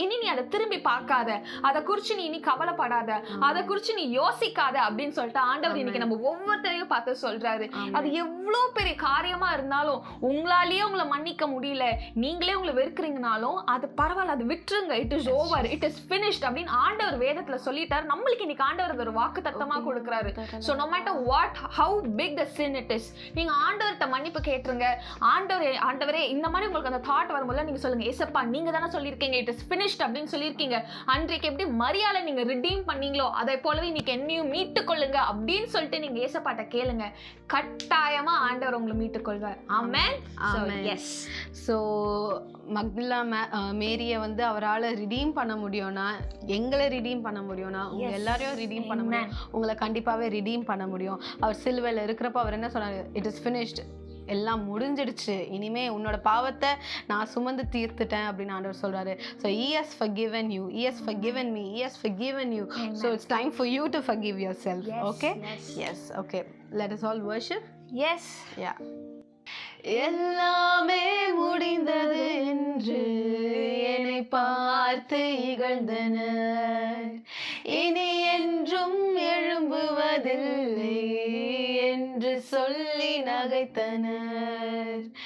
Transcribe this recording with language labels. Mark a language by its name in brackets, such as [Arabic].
[Tamil] இனி நீ அதை திரும்பி பார்க்காத, அதை குறிச்சு நீ இனி கவலைப்படாத, அதை குறிச்சு நீ யோசிக்காத அப்படின்னு சொல்லிட்டு ஆண்டவர் இன்னைக்கு நம்ம ஒவ்வொருத்தரையும் பார்த்து சொல்றாரு. அது எவ்வளவு பெரிய காரியமா இருந்தாலும், உங்களாலேயே உங்களை மன்னிக்க முடியல, நீங்களே உங்களை வெறுக்கிறீங்கனாலும் அது பரவாயில்ல, அது விட்டுருங்க, [English] it is over, it is finished [Tamil] அப்படின்னு ஆண்டவர் வேதத்துல சொல்லிட்டாரு. நம்மளுக்கு இன்னைக்கு ஆண்டவர் ஒரு வாக்கு தத்தமா கொடுக்குறாரு. [English] So no matter what, how big the sin it is, [Tamil] நீங்க ஆண்டவர்கிட்ட மன்னிப்பு கேட்டுருங்க. ஆண்டவரே இந்த மாதிரி உங்களுக்கு அந்த தாட் வரும்போது நீங்க சொல்லுங்க, ஏசப்பா நீங்க தானே சொல்லியிருக்கீங்க [English] it is finished [Tamil] அப்படின்னு சொல்லியிருக்கீங்க, அன்றைக்கு எப்படி மரியாதை நீங்க ரிடீம் பண்ணீங்களோ அதை போலவே இன்னைக்கு என்னையும் மீட்டு கொள்ளுங்க அப்படின்னு சொல்லிட்டு நீங்க ஏசப்பாட்ட கேளுங்க. கட்டாயமா ஆண்டவர் உங்களை மீட்டு கொள்வார். ஆமென். எஸ். ஸோ மக்தலா மேரியை அவரால் ரிடீம் பண்ண முடியும்னா, எங்களை ரிடீம் பண்ண முடியும்னா, உங்க எல்லாரையும் ரிடீம் பண்ண முடியும், உங்களை கண்டிப்பாகவே ரிடீம் பண்ண முடியும். அவர் சிலுவையில் இருக்கிறப்ப அவர் என்ன சொன்னார்? [English] it is finished, [Tamil] எல்லாம் முடிஞ்சிடுச்சு, இனிமே உன்னோட பாவத்தை நான் சுமந்து தீர்த்துட்டேன் அப்படின்னு ஆண்டவர் சொல்றாரு. [English] So he has forgiven you, he has forgiven me, he has forgiven you. So it's time for you to forgive yourself. Okay? Yes. Okay, let us all worship. Yes. Yeah. [Tamil] எல்லாமே முடிந்தது என்று என்னை பார்த்து இகழ்ந்தனர், இனி என்றும் எழும்புவதில்லை என்று சொல்லி நகைத்தனர்.